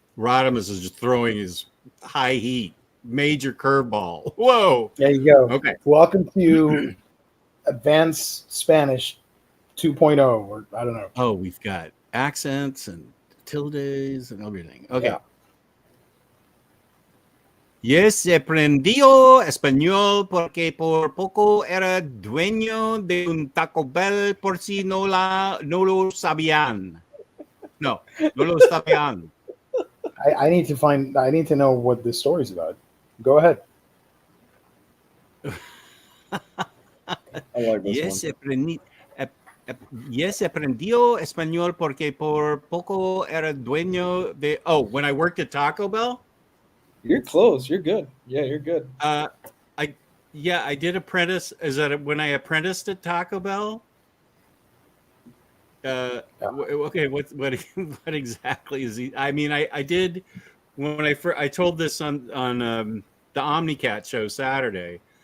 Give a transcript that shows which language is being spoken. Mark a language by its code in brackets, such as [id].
[en] Rodimus is just throwing his high heat. Major curveball. Whoa. There you go. Okay. Welcome to Advanced Spanish 2.0, or I don't know. Oh, we've got accents and tildes and everything. Okay. Yeah. Yes, [es] aprendió español porque por poco era dueño de un Taco Bell por si no lo sabían. No lo sabían. [en] I need to know what this story's about. Go ahead. I like this one. Yes, [es] aprendió español porque por poco era dueño de... [en] Oh, when I worked at Taco Bell? You're close. You're good. Yeah, you're good. I did apprentice. Is that when I apprenticed at Taco Bell? Okay, what exactly is he? I mean, I did when I told this on the Omnicat show Saturday.